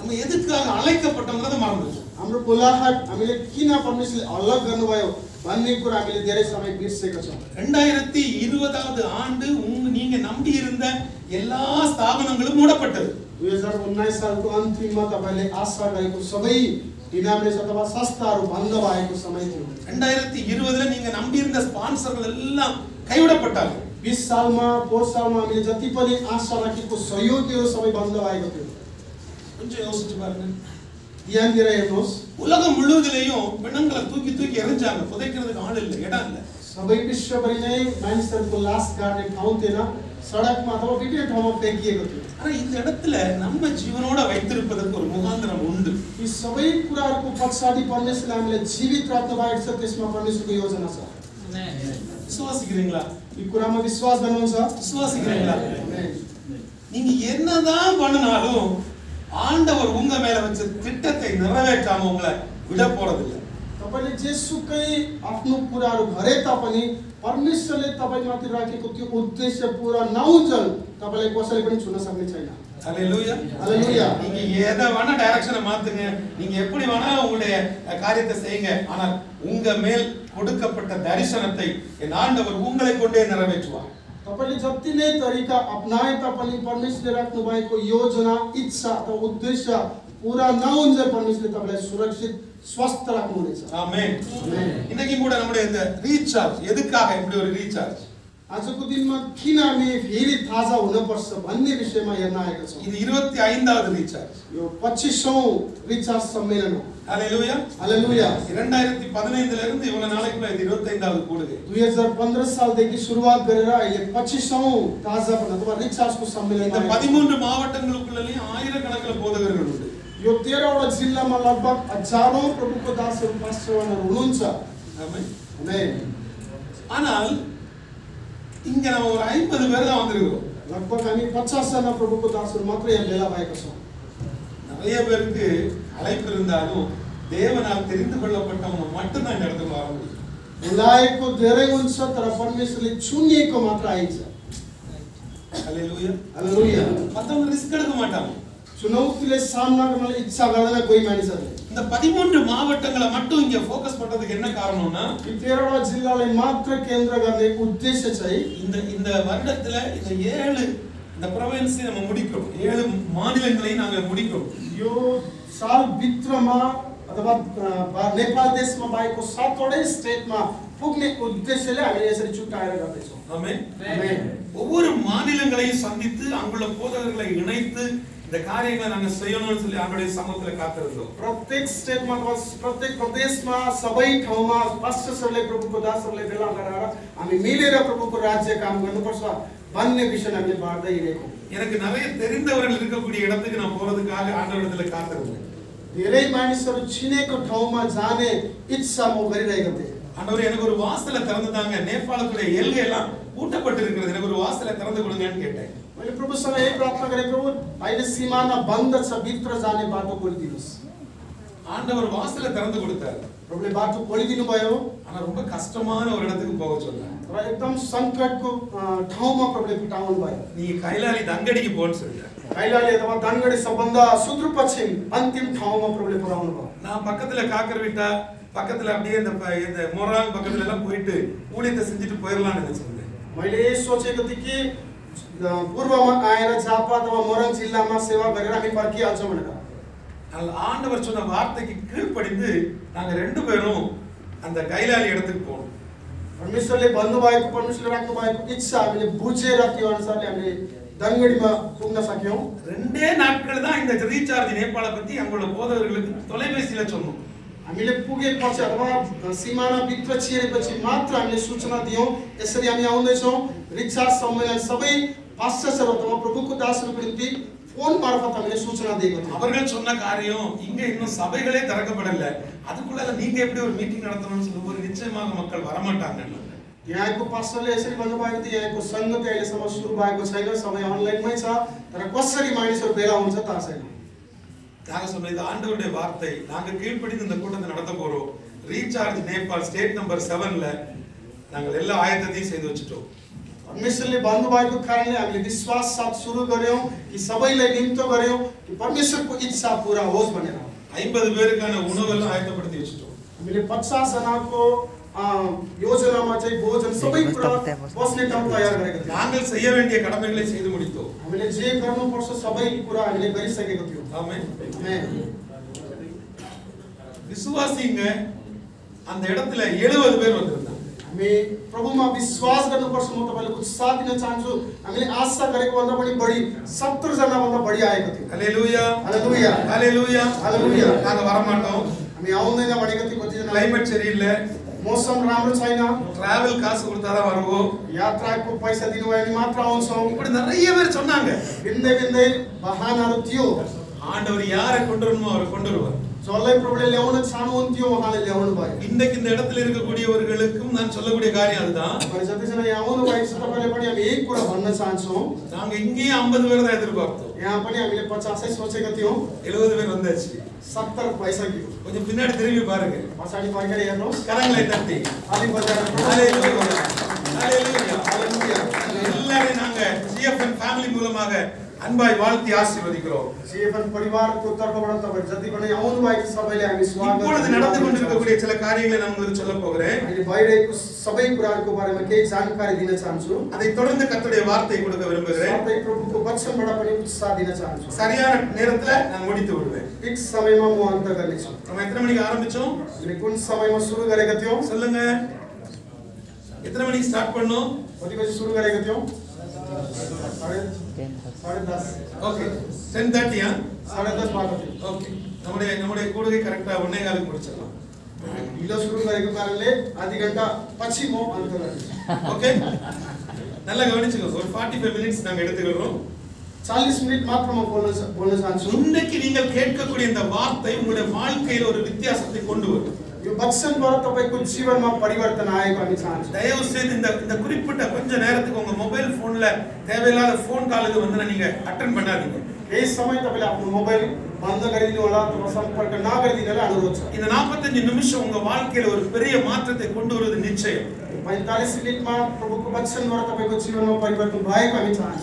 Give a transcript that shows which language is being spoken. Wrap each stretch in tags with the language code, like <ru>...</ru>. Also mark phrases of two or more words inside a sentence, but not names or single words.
<ta>நம்ம எதுக்காக அழைக்கப்பட்டோம்ங்கறத மறந்துட்டோம்.</ta> <ne>हाम्रो बोलाहट हामीले किन परमेश्वरले अलग गर्नुभयो भन्ने कुरा हामीले धेरै समय बिर्सेका छौँ.</ne> <ta>2020வது ஆண்டு நீங்க நம்பி இருந்த எல்லா ஸ்தாபனங்களும் மூடப்பட்டது.</ta> <ne>2019 सालको अन्तिममा तपाईले आशा गरेको सबै इनामले अथवा संस्थाहरू बन्द भएको समय थियो.</ne> <ta>2020ல நீங்க நம்பி இருந்த ஸ்பான்சர்கள் எல்லாம் கைவிடப்பட்டார்கள்.</ta> <ne>20 सालमा पोहोर सालमा हामीले जति पनि आशा राखेको सहयोगीहरू सबै बन्द भएको थियो.</ne> <ta>கொஞ்சம் யோசிச்சு பாருங்க.</ta> <ne>ध्यान दिएर हेर्नुहोस्.</ne> <ta>உலகம் முழுவதிலேயும் பிணங்களை தூக்கி தூக்கி எறிஞ்சாங்க. புதைக்கிறதுக்கு ஆள் இல்லை, இடம் இல்லை.</ta> <ne>सबै विश्वभरि नै मानिसहरूको लास गाड्ने ठाउँ थिएन, सडकमा अथवा विभिन्न ठाउँमा फ्याँकिएको थियो.</ne> <ta>ஆனா இந்த இடத்துல நம்ம ஜீவனோட வைத்திருப்பதற்கு ஒரு முகாந்திரம் உண்டு.</ta> <ne>यी सबै कुराहरूको पछाडि परमेश्वरले हामीलाई जीवित राख्नु भएको छ, त्यसमा परमेश्वरको योजना छ.</ne> <ta>விசுவாசிக்கிறீங்களா?</ta> <ne>यी कुरामा विश्वास गर्नुहुन्छ?</ne> <ta>விசுவாசிக்கிறீங்களா? நீங்க என்னதான் பண்ணினாலும் ஆண்டவர் உங்க மேல வச்ச திட்டத்தை நிறைவேற்றாம உங்களை விட போறதில்லை.</ta> <ne>तपाईले जेसुकै आफ्नो कुराहरू गरे तापनि परमेश्वरले तपाईमाथि राखेको त्यो उद्देश्य पूरा नहुन्जेल तपाईलाई कसैले पनि छुन सक्ने छैन.</ne> <ta>ஹalleluya. ஹalleluya. நீங்க எதை வேணா டைரக்ஷனை மாத்துங்க, நீங்க எப்படி வேணா உங்களுடைய காரியத்தை செய்யுங்க, ஆனால் உங்க மேல் கொடுக்கப்பட்ட தரிசனத்தை என் ஆண்டவர் உங்களை கொண்டே நிறைவேற்றுவார்.</ta> <ne>तपाईले जति नै तरिका अपनाए तापनि परमेश्वरले राख्नु भएको योजना, इच्छा अथवा उद्देश्य पूरा नहुन्जेल परमेश्वरले तपाईलाई सुरक्षित स्वस्थ राख्नुहुनेछ.</ne> <ta>ஆமென்.</ta> <ne>आमेन.</ne> <ta>இன்னைக்கு கூட நம்முடைய இந்த ரீசார்ஜ் எதுக்காக இப்படி ஒரு ரீசார்ஜ்?</ta> <ne>आजको दिनमा किन हामी फेरि ताजा हुनुपर्छ भन्ने विषयमा हेर्न आएका छौँ.</ne> <ta>இது 25வது ரீசார்ஜ்.</ta> <ne>यो 25औं रिचार्ज सम्मेलन हो.</ne> <ta>ஹalleluya.</ta> <ne>हालेलुया.</ne> <ta>2015ல இருந்து இவ்வளவு நாளைக்குள்ள இது 25வது கூடுகை.</ta> <ne>2015 सालदेखि सुरुवात गरेर अहिले 25औं ताजापन अथवा रिचार्जको सम्मेलन.</ne> <ta>இந்த 13 மாவட்டங்களுக்குள்ளேயும் ஆயிரக்கணக்கான போதகர்கள் உண்டு.</ta> <ne>यो 13वटा जिल्लामा लगभग हजारौं प्रभुको दासहरू पास्टरहरू हुनुहुन्छ.</ne> <ta>ஆமென்.</ta> <ne>आमेन.</ne> <ta>ஆனால் இங்க நம்ம ஒரு 50 பேர் தான் வந்திருக்கோம்.</ta> <ne>लगभग हामी 50 जना प्रभुको दासहरू मात्र यहाँ भेला भएका छौँ.</ne> <ta>நிறைய பேருக்கு அழைப்பு இருந்தாலும் தேவனால் தெரிந்து கொள்ளப்பட்டவங்க மட்டும் தான் இந்த இடத்துக்கு வர முடியும்.</ta> <ne>बोलाएको धेरै हुन्छ तर परमेश्वरले चुनिएको मात्र आइन्छ.</ne> <ta>ஹalleluya.</ta> <ne>हालेलुया.</ne> <ta>மத்தவங்க ரிஸ்க் எடுக்க மாட்டாங்க.</ta> <ne>चुनौतीले सामना गर्न इच्छा गर्दैन कोही मानिसहरूले.</ne> <ta>இந்த 13 மாவட்டங்களை மட்டும் இங்க ஃபோக்கஸ் பண்றதுக்கு என்ன காரணம்னா,</ta> <ne>यी 13वटा जिल्लालाई मात्र केन्द्र गर्ने उद्देश्य चाहिँ</ne> <ta>இந்த வருடத்துல இந்த 7 இந்த province நம்ம முடிக்கிறோம். 7 மாநிலங்களை நாங்க முடிக்கிறோம்.</ta> <ne>यो साल भित्रमा अथवा नेपाल देशमा भएको 7वटै स्टेटमा पुग्ने उद्देश्यले हामीले यसरी छुट्याएर गर्दैछौँ.</ne> <ta>ஆமென்.</ta> <ne>आमेन.</ne> <ta>ஒவ்வொரு மாநிலங்களையும் சந்தித்து அங்குள்ள போதகர்களை இணைத்து இந்த காரியங்களை நாங்க செய்யணும்னு சொல்லி ஆண்டவருடைய சமூகத்துல காத்திருந்தோம்.</ta> <ne>प्रत्येक स्टेटमा अथवा प्रत्येक प्रदेशमा सबै ठाउँमा पास्टरहरूले प्रभुको दासहरूले भेला गराएर हामी मिलेर प्रभुको राज्य काम गर्नुपर्छ भन्ने विषय हामीले बाँड्दै हिँडेको.</ne> <ta>எனக்கு நிறைய தெரிந்தவர்கள் இருக்கக்கூடிய இடத்துக்கு நான் போறதுக்காக ஆண்டவரிடத்துல காத்திருந்தேன்.</ta> <ne>धेरै मानिसहरू चिनेको ठाउँमा जाने इच्छा म गरिरहेको थिएँ.</ne> <ta>ஆண்டவர் எனக்கு ஒரு வாசலை திறந்துதாங்க, நேபாளத்துடைய எல்கை எல்லாம் பூட்டப்பட்டு இருக்கிறது, எனக்கு ஒரு வாசலை திறந்து கொடுங்கன்னு கேட்டேன்.</ta> <ne>मैले प्रभुसँग यही प्रार्थना गरेँ, प्रभु अहिले सिमाना बन्द छ, भित्र जाने बाटो खोलिदिनुहोस्.</ne> <ta>ஆண்டவர் வாசலை திறந்து கொடுத்தார்.</ta> <ne>प्रभुले बाटो खोलिदिनु भयो.</ne> <ta>ஆனா ரொம்ப கஷ்டமான ஒரு இடத்துக்கு போக சொன்னார்.</ta> <ne>र एकदम संकटको ठाउँमा प्रभुले पुटाउनु भयो.</ne> <ta>நீ கைலாலி தங்கடிக்கு போன்னு சொல்லிட்டார்.</ta> <ne>कैलाली अथवा दानगढी सबभन्दा सुदूरपश्चिम अन्तिम ठाउँमा प्रभुले पुराउनु भयो.</ne> <ta>நான் பக்கத்துல காக்கர்விட்டா பக்கத்துல அப்படியே இந்த மொராங் பக்கத்துல எல்லாம் போயிட்டு ஊழியத்தை செஞ்சுட்டு போயிடலாம்னு நினைச்சிருந்தேன்.</ta> <ne>मैले सोचेको थिएँ कि पूर्वमा आएर झापा अथवा मोरङ जिल्लामा सेवा गरेर हामी फर्किहाल्छौँ भनेर.</ne> <ta>ஆண்டவர் சொன்ன வார்த்தைக்கு கீழ்ப்படிந்து நாங்க 2 பேரும் அந்த கைலாலி இடத்துக்கு போனோம்.</ta> <ne>परमेश्वरले भन्नुभएको, परमेश्वरले राख्नु भएको इच्छा हामीले बुझेर त्यो अनुसारले हामीले दानगढीमा पुग्न सक्यौँ.</ne> <ta>2 நாட்கள் தான் இந்த ரீசார்ஜ் நேபாள பத்தி அங்குள்ள போதகர்களுக்கு தொலைபேசியில சொன்னோம்.</ta> <ne>हामीले पुगेपछि अथवा सिमाना भित्र छिरेपछि मात्र हामीले सूचना दियौँ, यसरी हामी आउँदैछौँ. रिचार्ज सम्मेलन सबै पास्टरहरू अथवा प्रभुको दासहरूको निम्ति फोन मार्फत हामीले सूचना दिएको थियौँ.</ne> <ta>அவர்கள் சொன்ன காரியம் இங்க இன்னும் சபைகளே திறக்கப்படல, அதுக்குள்ள நீங்க எப்படி ஒரு மீட்டிங் நடத்தணும்னு சொல்லும்போது நிச்சயமாக மக்கள் வரமாட்டாங்க.</ta> <ne>यहाँको पास्टरले यसरी भन्नुभएको थियो, यहाँको सङ्गति अहिलेसम्म सुरु भएको छैन, सबै अनलाइनमै छ, तर कसरी मानिसहरू भेला हुन्छ थाहा छैन.</ne> <ta>நாங்க சொன்ன இது ஆண்டவருடைய வார்த்தை, நாங்க கீழ்ப்படிந்து இந்த கூட்டத்தை நடத்த போறோம். ரீசார்ஜ் நேபாள்</ta> <en>state number</en> <ta>7ல நாங்கள் எல்லா ஆயத்தத்தையும் செய்து வச்சிட்டோம்.</ta> <ne>परमेश्वरले भन्नुभएको कारणले हामीले विश्वास साथ सुरु गर्यौं कि सबैलाई निम्तो गर्यौं कि परमेश्वरको इच्छा पूरा होस् भनेर</ne> <ta>50 பேருக்கான உணவெல்லாம் ஆயத்தப்படுத்தி வச்சிட்டோம்.</ta> <ne>हामीले 50 जनाको योजनामा चाहिँ भोजन सबै कुरा बस्ने ठाउँ तयार गरेका थियौं.</ne> <ta>நாங்கள் செய்ய வேண்டிய கடமைகளை செய்து முடித்தோம்.</ta> <ne>हामीले जे गर्नुपर्छ सबै कुरा हामीले गरिसकेका थियौं.</ne> <ta>ஆமென்.</ta> <ne>आमेन.</ne> <ta>விசுவாசிங்க அந்த இடத்துல 70 பேர் வந்திருந்தாங்க.</ta> <ne>हामी प्रभुमा विश्वास गर्नुपर्छ. म तपाईलाई उत्साह दिन चाहन्छु. हामीले आशा गरेको भन्दा पनि बढी 70 जना भन्दा बढी आएको थियो.</ne> <ta>ஹalleluya</ta> <ne>हालेलुया</ne> <ta>ஹalleluya</ta> <ne>हालेलुया.</ne> <ta>நாங்க வர மாட்டோம்.</ta> <ne>हामी आउँदैन भनेको थियो कति जना.</ne> <ta>கிளைமேட் சரியில்லை.</ta> <ne>मौसम राम्रो छैन.</ne> <ta>டிராவல் காசு கொடுத்தா தான் வருவோம்.</ta> <ne>यात्राको पैसा दिनुभयो भने मात्र आउँछौँ.</ne> <ta>இப்படி நிறைய பேர் சொன்னாங்க.</ta> <ne>भिन्दै भिन्दै बहानाहरू थियो.</ne> <ta>ஆண்டவர் யாரை கொண்டு வரணுமோ அவரை கொண்டு வருவார்.</ta> <ne>जसलाई प्रभुले ल्याउन चाहनुहुन्थ्यो उहाँले ल्याउनु भयो.</ne> <ta>இன்றைக்கு இந்த இடத்துல இருக்கக்கூடியவர்களுக்கும் நான் சொல்லக்கூடிய காரியம் அதுதான்.</ta> <ne>जतिजना यहाँ आउनु भएको छ तपाईले पनि हामी एक कुरा भन्न चाहन्छौँ.</ne> <ta>நாங்க இங்கேயே 50 பேர் தான் எதிர்பார்த்தோம்.</ta> <ne>यहाँ पनि हामीले 50 सोचेका थियौँ.</ne> <ta>70 பேர் வந்தாச்சு.</ta> <ne>70 भइसक्यो.</ne> <ta>கொஞ்சம் பின்னாடி திரும்பி பாருங்க.</ta> <ne>पछाडि फर्केर हेर्नुहोस्.</ne> <ta>கரங்களை தட்டி</ta> <ne>ताली बजाएर</ne> <ta>ஹalleluya ஹalleluya</ta> <ne>हालेलुया.</ne> <ta>எல்லாரையும் நாங்க ஜிஎஃப்என் ஃபேமிலி மூலமாக அன்பாய் வாழ்த்தி ஆசீர்வதிக்கிறோம்.</ta> <ne>जीवन परिवारको तर्फबाट तपाईहरु जति पनि आउनु भएको सबैले हामी स्वागत</ne> <ta>இப்பொழுது நடந்து கொண்டிருக்கக்கூடிய சில காரியங்களை நான் உங்களுக்கு சொல்ல போகிறேன்.</ta> <ne>अहिले भइरहेको सबै कुराहरुको बारेमा केही जानकारी दिन चाहन्छु.</ne> <ta>அதை தொடர்ந்து கர்த்தருடைய வார்த்தை கொடுக்க விரும்புகிறேன்.</ta> <ne>साथै प्रभुको वचनबाट पनि उत्साह दिन चाहन्छु.</ne> <ta>சரியான நேரத்துல நான் முடித்து விடுவேன்.</ta> <ne>एक समयमा म अन्त गर्नेछु.</ne> <ta>நம்ம எத்தனை மணிக்கு ஆரம்பிச்சோம்?</ta> <ne>हामीले कुन समयमा सुरु गरेका थियौं?</ne> <ta>சொல்லுங்க. எத்தனை மணிக்கு ஸ்டார்ட் பண்ணோம்?</ta> <ne>कति बजे सुरु गरेका थियौं?</ne> <ta>10:30. ஓகே 10:30 ஆ</ta> <ne>10:30 भएको थियो.</ne> <ta>ஓகே நம்முடைய கூடுகை கரெக்ட்டா 1:15 முடிச்சிடலாம்.</ta> <ne>ढिलो सुरु गरेको कारणले आधी घण्टा पछि म अन्त गर्नेछु.</ne> <ta>ஓகே நல்லா கவனிச்சுக்கோங்க. ஒரு 45 மினிட்ஸ் நாங்க எடுத்துக்கிறோம்.</ta> <ne>40 मिनेट मात्र म बोल्न चाहन्छु.</ne> <ta>இன்னைக்கு நீங்கள் கேட்கக்கூடிய இந்த வார்த்தை உங்களுடைய வாழ்க்கையில ஒரு வித்தியாசத்தை கொண்டு வரும்.</ta> <ne>यो वचनबाट तपाईको जीवनमा परिवर्तन आएको हामी चाहन्छौँ.</ne> <ta>தயவு செய்து இந்த குறிப்பிட்ட கொஞ்ச நேரத்துக்கு உங்க</ta> <en>mobile phoneல</en> <ta>தேவையில்லாத</ta> <en>phone callக்கு</en> <ta>வந்து நீங்க அட்டெண்ட் பண்ணாதீங்க.</ta> <ne>यही समय तपाईले आफ्नो मोबाइल बन्द गरिदिनु होला अथवा सम्पर्क नगरिदिनुलाई अनुरोध छ.</ne> <ta>இந்த 45 நிமிஷம் உங்க வாழ்க்கையில ஒரு பெரிய மாற்றத்தை கொண்டு வருவது நிச்சயம்.</ta> <ne>45 मिनेटमा प्रभुको वचनबाट तपाईको जीवनमा परिवर्तन भएको हामी चाहन्छौँ.</ne>